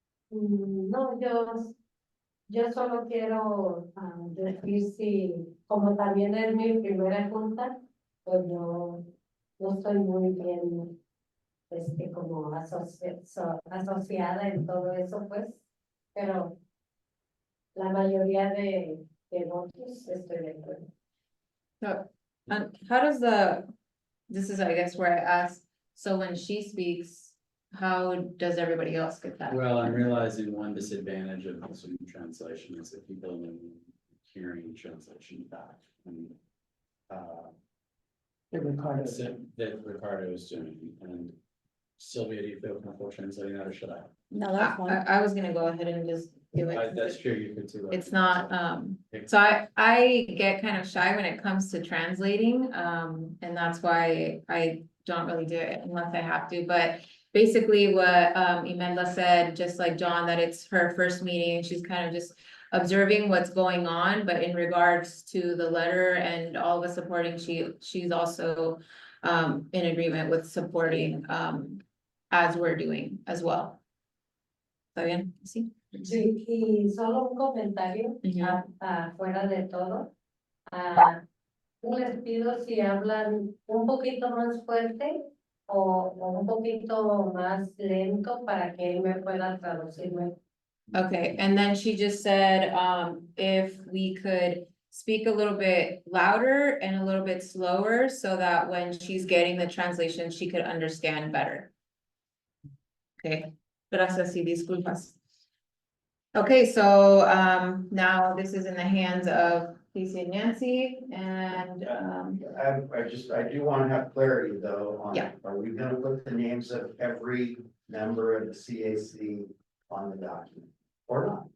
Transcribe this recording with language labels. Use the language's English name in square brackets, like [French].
[Spanish] No, yo solo quiero decir si, como también es mi primera junta, pues yo no estoy muy bien, como asociada en todo eso, pues, pero la mayoría de votos estoy de acuerdo. [English] So, how does this is, I guess, where I asked, so when she speaks, how does everybody else get that? Well, I'm realizing one disadvantage of the Zoom translation is that people are hearing translation back. And, that Ricardo is doing, and Sylvia, do you feel comfortable translating that, or should I? No, that's fine. I was gonna go ahead and just do it. That's true, you could too. It's not, so I get kind of shy when it comes to translating, and that's why I don't really do it unless I have to, but basically what, Imelda said, just like John, that it's her first meeting, and she's kind of just observing what's going on, but in regards to the letter and all of us supporting, she's also, in agreement with supporting, as we're doing as well. [Spanish] ¿Está bien? Sí. Sí, y solo un comentario fuera de todo. Les pido si hablan un poquito más fuerte o un poquito más lento para que él me pueda traducirme. [English] Okay, and then she just said, if we could speak a little bit louder and a little bit slower so that when she's getting the translation, she could understand better. [Spanish] Okay, gracias y disculpas. [English] Okay, so, now this is in the hands of Casey and Nancy, and, I do want to have clarity though on, Yeah. are we gonna put the names of every member of the CAC on the document? Or not?